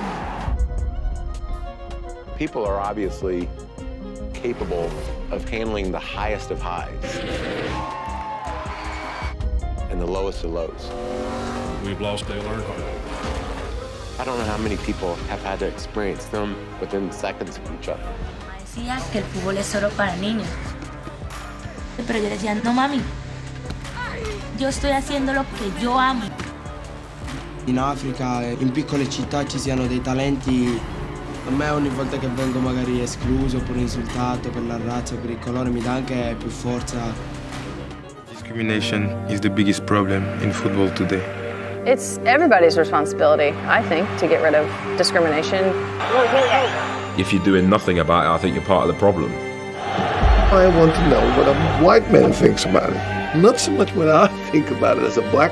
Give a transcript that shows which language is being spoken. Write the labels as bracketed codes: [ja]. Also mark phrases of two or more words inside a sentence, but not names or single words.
[en] People are obviously capable of handling the highest of highs and the lowest of lows. We've lost Dale Earnhardt. I don't know how many people have had to experience them within seconds of each other. [es] Decía que el fútbol es solo para niños. Pero yo decía, no mami, yo estoy haciendo lo que yo amo. [it] In Africa, in piccole città ci siano dei talenti. A me ogni volta che vengo magari escluso oppure insultato per la razza o per il colore mi dà anche più forza. [en] Discrimination is the biggest problem in football today. It's everybody's responsibility, I think, to get rid of discrimination. If you're doing nothing about it, I think you're part of the problem. I want to know what a white man thinks about it, not so much what I think about it as a black man.